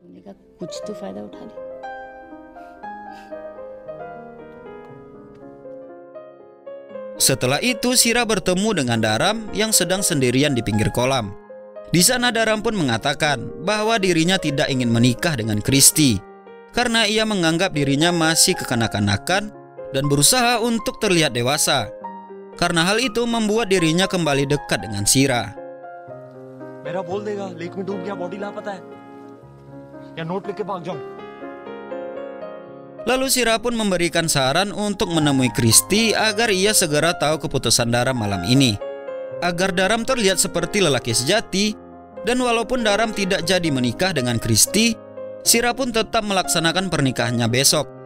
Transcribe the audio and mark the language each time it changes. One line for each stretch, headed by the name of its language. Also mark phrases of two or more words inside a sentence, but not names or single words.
Indonesian: Setelah itu, Shira bertemu dengan Dharam yang sedang sendirian di pinggir kolam. Di sana Dharam pun mengatakan bahwa dirinya tidak ingin menikah dengan Christy karena ia menganggap dirinya masih kekanak-kanakan dan berusaha untuk terlihat dewasa. Karena hal itu membuat dirinya kembali dekat dengan Shira.
Hindi: मेरा बोल देगा लेक में डूब गया बॉडी लापता है या नोट लेके भाग जाऊं.
Indonesian: Lalu Shira pun memberikan saran untuk menemui Christy agar ia segera tahu keputusan Dharam malam ini, agar Dharam terlihat seperti lelaki sejati. Dan walaupun Dharam tidak jadi menikah dengan Christy, Shira pun tetap melaksanakan pernikahannya besok.